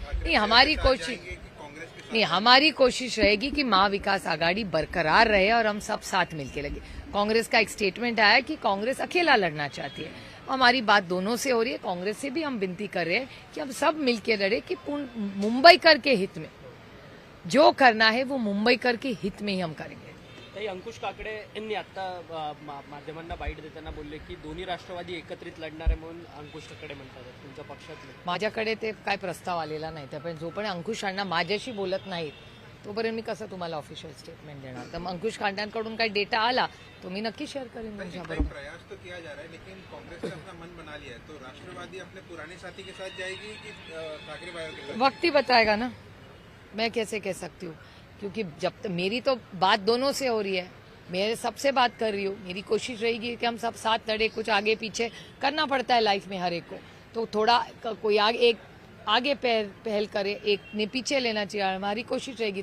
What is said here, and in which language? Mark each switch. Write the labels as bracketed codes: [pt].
[hi] नहीं, हमारी कोशिश नहीं, हमारी कोशिश रहेगी कि महाविकास आघाड़ी बरकरार रहे और हम सब साथ मिलके लगे. कांग्रेस का एक स्टेटमेंट आया कि कांग्रेस अकेला लड़ना चाहती है. हमारी बात दोनों से हो रही है. कांग्रेस से भी हम विनती कर रहे हैं कि हम सब मिलके लड़े कि मुंबई कर के हित में जो करना है वो मुंबई कर के हित में ही हम करेंगे. [mr] ताई, अंकुश काकडे यांनी आता माध्यमांना बाईट देताना बोलले की दोन्ही राष्ट्रवादी एकत्रित लढणार आहे म्हणून अंकुश काकडे म्हणतात तुमच्या पक्षातले. माझ्याकडे ते काय प्रस्ताव आलेला नाही. त्यामुळे जोपर्यंत अंकुश अण्णा माझ्याशी बोलत नाहीत तोपर्यंत मी कसं तुम्हाला ऑफिशियल स्टेटमेंट देणार. तर मग अंकुश कांड्यांकडून काही डेटा आला तो मी नक्की शेअर करेन तुमच्याबरोबर. [hi] प्रयास तो किया जा रहा है, लेकिन कांग्रेस ने अपना मन बना लिया है, तो राष्ट्रवादी अपने पुराने साथी के साथ जाएगी कि ठाकरे भाइयों के साथ? वक्त ही बताएगा ना, मैं कैसे कह सकती हूँ, क्योंकि जब तक मेरी तो बात दोनों से हो रही है, मैं सबसे बात कर रही हूँ. मेरी कोशिश रहेगी कि हम सब साथ लड़े. कुछ आगे पीछे करना पड़ता है लाइफ में हर एक को, तो थोड़ा कोई आगे पहल करे, एक ने पीछे लेना चाहिए. हमारी कोशिश रहेगी.